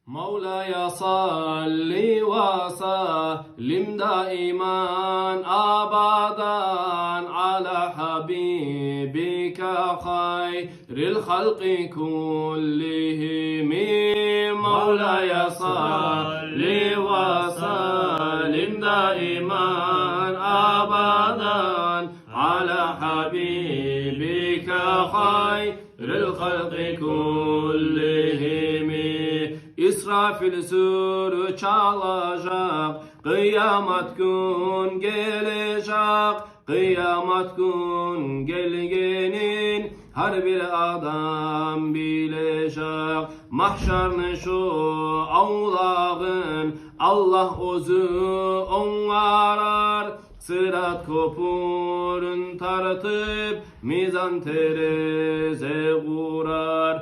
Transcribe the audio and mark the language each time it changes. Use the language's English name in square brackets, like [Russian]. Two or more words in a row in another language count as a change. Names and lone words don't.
[Arabic] مولاي صل وسلم دائما أبدا على حبيبك خير الخلق كلهم مولاي صل وسلم دائما أبدا على حبيبك خير الخلق [Crimean Tatar] كلهم İsrafil sürü çalacak, kıyamet gün gelecek, kıyamet gün gelgenin her bir adam bilecek. Mahşerni şu ağlağın Allah özü ongarar, sırat kopurun tartıp mizan tereze kurar.